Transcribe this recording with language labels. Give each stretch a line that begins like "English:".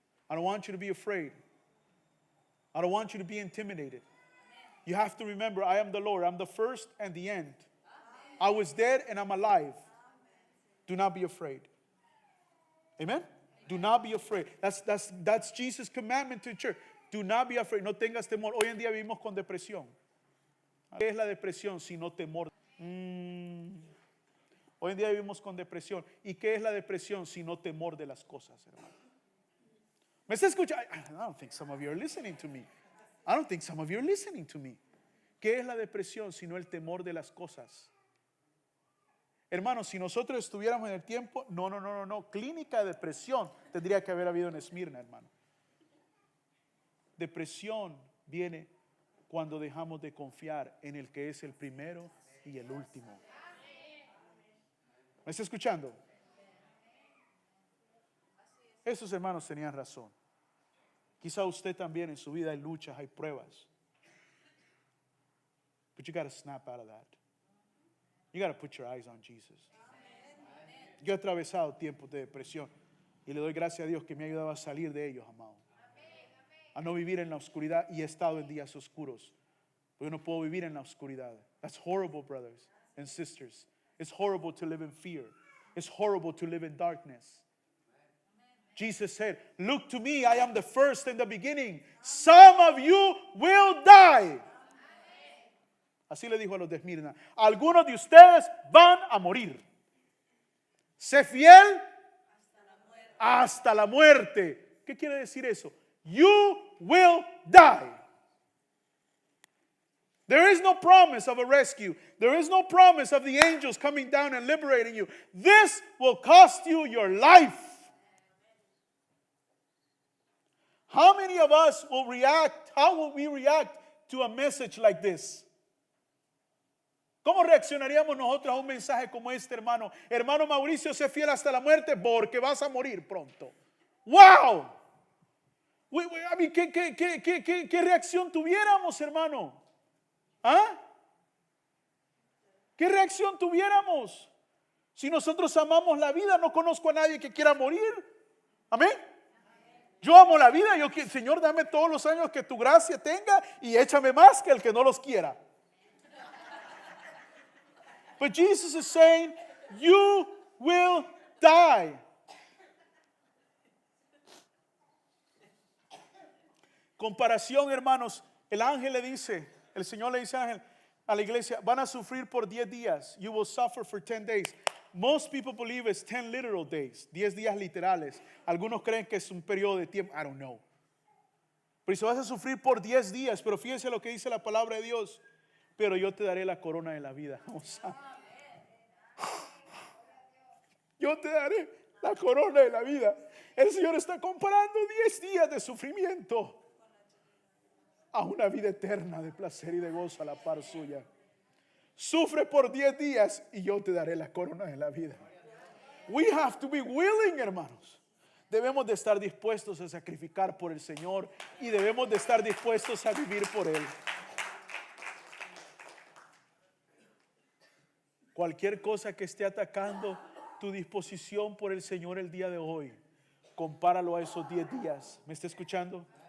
English: I don't want you to be afraid. I don't want you to be intimidated. You have to remember, I am the Lord. I'm the first and the end. I was dead and I'm alive. Do not be afraid. Amen? Do not be afraid. That's Jesus' commandment to the church. Do not be afraid.
Spanish: No tengas temor. Hoy en día vivimos con depresión. ¿Qué es la depresión sino temor? Hoy en día vivimos con depresión. ¿Y qué es la depresión sino temor de las cosas, hermano? ¿Me está escuchando?
English: I don't think some of you are listening to me. I don't think some of you are listening to me.
Spanish: ¿Qué es la depresión sino el temor de las cosas? Hermanos, si nosotros estuviéramos en el tiempo, no. Clínica de depresión tendría que haber habido en Esmirna, hermano. Depresión viene cuando dejamos de confiar en el que es el primero y el último. ¿Me está escuchando? Esos hermanos tenían razón. Quizá usted también en su vida hay luchas, hay pruebas.
English: But you got to snap out of that. You got to put your eyes on Jesus.
Spanish: Yo he atravesado tiempos de depresión y le doy gracias a Dios que me ha ayudado a salir de ellos, amado. A no vivir en la oscuridad, y he estado en días oscuros. Pero yo no puedo vivir en la oscuridad.
English: That's horrible, brothers and sisters. It's horrible to live in fear. It's horrible to live in darkness. Jesus said, look to me, I am the first and the beginning. Some of you will die.
Spanish: Así le dijo a los de Esmirna. Algunos de ustedes van a morir. Sé fiel hasta la muerte. ¿Qué quiere decir eso?
English: You will die. There is no promise of a rescue. There is no promise of the angels coming down and liberating you. This will cost you your life. How many of us will react? How will we react to a message like this?
Spanish: ¿Cómo reaccionaríamos nosotros a un mensaje como este, hermano? Hermano Mauricio, sé fiel hasta la muerte porque vas a morir pronto. ¡Wow! ¿Qué reacción tuviéramos, hermano? ¿Ah? ¿Qué reacción tuviéramos? Si nosotros amamos la vida, no conozco a nadie que quiera morir. Amén. Yo amo la vida. Señor, dame todos los años que tu gracia tenga y échame más que el que no los quiera.
English: But Jesus is saying, you will die.
Spanish: Comparación, hermanos. El ángel le dice, el Señor le dice al ángel a la iglesia, van a sufrir por 10 días.
English: You will suffer for 10 days. Most people believe it's 10 literal days.
Spanish: 10 días literales. Algunos creen que es un periodo de tiempo.
English: I don't know.
Spanish: Pero si vas a sufrir por 10 días, pero fíjense lo que dice la palabra de Dios. Pero yo te daré la corona de la vida. Yo te daré la corona de la vida. El Señor está comparando 10 días de sufrimiento a una vida eterna de placer y de gozo a la par suya. Sufre por 10 días y yo te daré la corona de la vida.
English: We have to be willing, hermanos.
Spanish: Debemos de estar dispuestos a sacrificar por el Señor y debemos de estar dispuestos a vivir por Él. Cualquier cosa que esté atacando tu disposición por el Señor el día de hoy, compáralo a esos 10 días. ¿Me está escuchando?